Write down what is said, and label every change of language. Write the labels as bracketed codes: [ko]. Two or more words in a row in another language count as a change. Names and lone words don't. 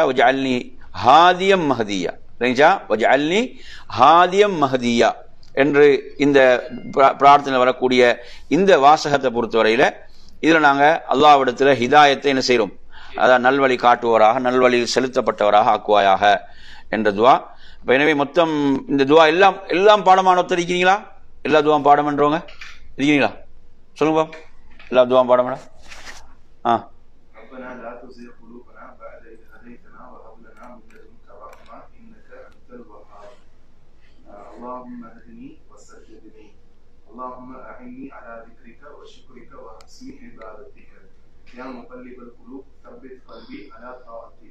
[ar] وجعلني هاديا مهديا، وجعلني هاديا مهديا [ta] என்று இந்த பிரார்த்தனை வரக்கூடிய இந்த வாசகத்தை பொறுத்தவரையில இதுல நாங்கள் அல்லாஹ்விடத்தில் ஹிதாயத்தை என்ன செய்கிறோம், அதாவது நல்வழி காட்டுவராக, நல்வழியில் செலுத்தப்பட்டவராக ஆக்குவாயாக என்ற துவா. எனவே மொத்தம் இந்த துவா எல்லாம் பாடமான ஒருத்தர் இருக்கிறீங்களா? எல்லா துவாம் பாடம் பண்றவங்க இருக்கீங்களா? சொல்லுங்க. எல்லா துவாம் பாடம் பண்ண. [ar] اللهم اهدني وسددني اللهم أعني على ذكرك وشكرك وحسن عبادتك يا مقلب القلوب ثبت قلبي على طاعتك